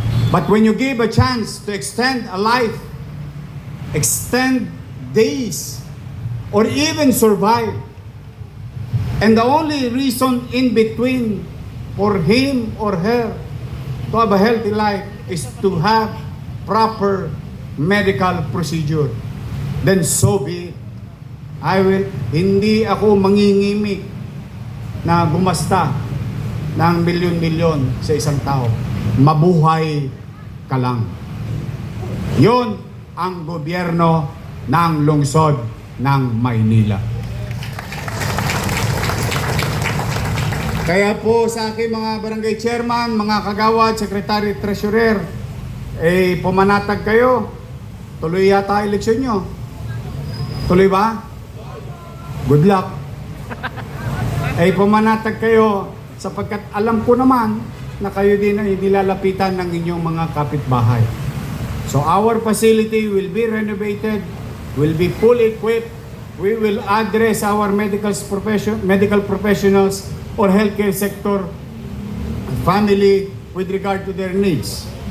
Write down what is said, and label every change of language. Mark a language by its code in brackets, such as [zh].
[en] But when you give a chance to extend a life, extend days, or even survive, and the only reason in between for him or her to have a healthy life is to have proper medical procedure, then so be it. [tl] Hindi ako mangingimik na gumasta ng milyon-milyon sa isang tao. Mabuhay ka lang. Yun ang gobyerno ng lungsod ng Maynila. Kaya po sa aking mga barangay chairman, mga kagawad, secretary, treasurer, pumanatag kayo. Tuloy yata eleksyon nyo. Tuloy ba? [en] Good luck. [tl] Pumanatag kayo sapagkat alam ko naman na kayo din ay nilalapitan ng inyong mga kapitbahay. [en] So our facility will be renovated, will be fully equipped. We will address our medical professionals or healthcare sector, family with regard to their needs.